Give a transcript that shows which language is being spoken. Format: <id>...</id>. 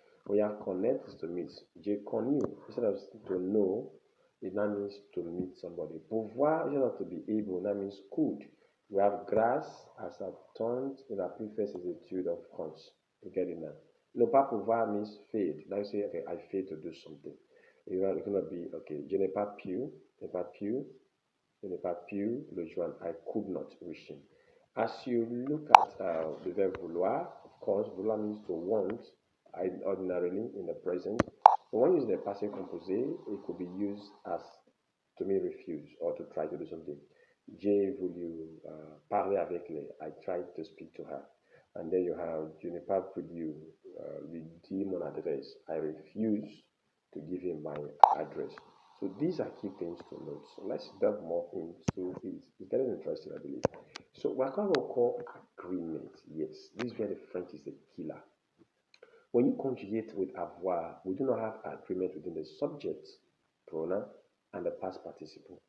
<en>We have connect is to meet. J'ai connu, instead of to know, it now means to meet somebody. Pouvoir, instead of to be able, that means could. We have grâce as a taunt in a preface is a tude of cons. You get it now. Ne pas pouvoir means failed. Now you say, okay, I failed to do something.</en> <fr>You're gonna be, okay, je n'ai pas pu, je n'ai pas pu le joindre.</fr> <en>I could not reach him. As you look at the verb vouloir, of course, vouloir means to want, ordinarily in the present. But when used in the passive composé, it could be used as to mean refuse or to try to do something.</en> <fr>J'ai voulu parler avec les.</fr> <en>I tried to speak to her. And then you have</en> <fr>je n'ai pas voulu lui dire mon adresse.</fr> <en>I refuse to give him my address. So these are key things to note. So let's delve more into it. It's getting interesting, I believe. So we're going to call agreement. Yes, this is where the French is a killer. When you conjugate with avoir, we do not have agreement within the subject pronoun and the past participle.</en>